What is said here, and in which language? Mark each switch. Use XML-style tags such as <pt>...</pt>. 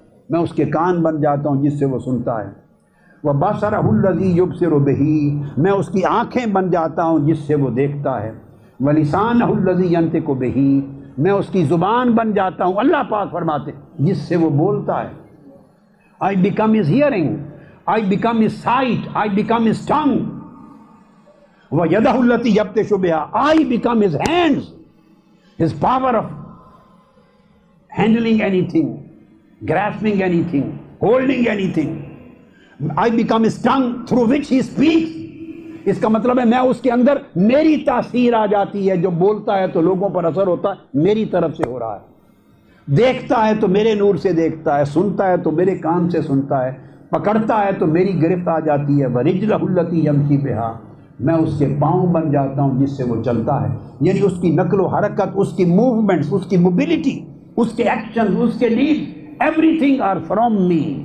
<ur>میں اس کے کان بن جاتا ہوں جس سے وہ سنتا ہے۔</ur> <ar>وَبَصَرَهُ الَّذِي يُبْصِرُ بِهِ،</ar> <ur>میں اس کی آنکھیں بن جاتا ہوں جس سے وہ دیکھتا ہے۔</ur> <ar>وَلِسَانَهُ الَّذِي يَنطِقُ بِهِ،</ar> <ur>میں اس کی زبان بن جاتا ہوں، اللہ پاک فرماتے جس سے وہ بولتا ہے۔</ur> <en>I become his hearing, I become his sight, I become his tongue.</en> <ar>وَيَدَهُ الَّتِي يَبْطِشُ بِهَا،</ar> <en>I become his hands, his power of handling anything, grasping anything, holding anything. I become his tongue through which he speaks.</en> <ur>اس کا مطلب ہے میں اس کے اندر میری تاثیر آ جاتی ہے، جو بولتا ہے تو لوگوں پر اثر ہوتا ہے، میری طرف سے ہو رہا ہے، دیکھتا ہے تو میرے نور سے دیکھتا ہے، سنتا ہے تو میرے کان سے سنتا ہے، پکڑتا ہے تو میری گرفت آ جاتی ہے۔</ur> <ar>وَرِجْلَهُ الَّتِي يَمْشِي بِهَا،</ar> <ur>میں اس کے پاؤں بن جاتا ہوں جس سے وہ چلتا ہے، یعنی اس کی نقل و حرکت، اس کی موومنٹس، اس کی موبلٹی، اس کے ایکشن، اس کے lead,</ur> <en>Everything are from me.</en>